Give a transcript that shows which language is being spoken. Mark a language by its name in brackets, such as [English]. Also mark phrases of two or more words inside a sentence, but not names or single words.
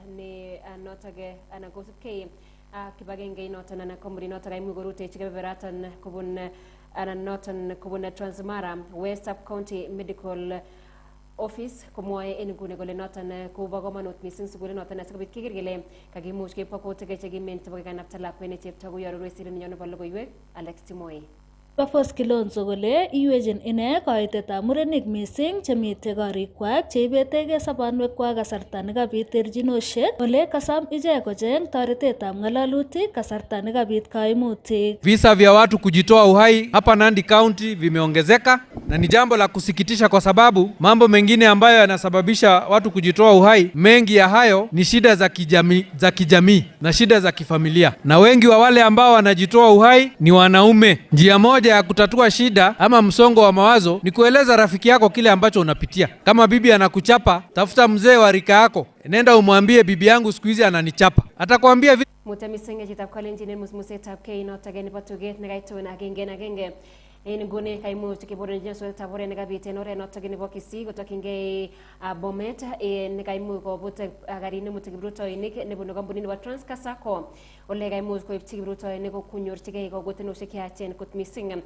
[Kalenjin] anan kosubkei kibagengeit noton anan komuri notok kaimuch korutechi kebeberatan kobun anan noton kobun Transmara West Sub County Medical Office komwoe en nguni kole noton kobo komonut mising sugulit noton asikobit keker kele kakimuch keib kakoutik chekimen chebo kekanapta lakwet ne chepto koyoru resirit nenyon nebo logoiywek Alex Timoe. Bafos Kilonzo kole iwechin ine koitetab murenik mising chemite korikwak cheibetege sobonwekwak kasarta nekabit terchinosiek ole kasam ichek kocheng toretetab ng'alalutik kasarta nekabit kaimutik. [Swahili] Visa vya watu kujitoa uhai hapa Nandi County vimeongezeka na ni jambo la kusikitisha kwa sababu mambo mengine ambayo yanasababisha watu kujitoa uhai, mengi ya hayo ni shida za kijamii na shida za kifamilia, na wengi wa wale ambao wanajitoa uhai ni wanaume. Njia moja ya kutatua shida ama msongo wa mawazo ni kueleza rafiki yako kile ambacho unapitia. Kama bibi anakuchapa, tafuta mzee wa rika yako, nenda umwambie bibi yangu siku hizi ananichapa, atakwambia [Kalenjin] Mutamisenge chitab Kolenjin musmusetab kei notok nebo tuget nekaitun agenge en nguni kaimuch keborenjin soetab oret nekabit en oret notok nebo Kisii kotokyingei Bomet nekaimuch kobut garit nemuti kiprutoinik nebunu kampunit nebo Transcasco ole kaimuch koibchi kiprutoinik konyorchigei kagotinosiek cheyachen kot mising.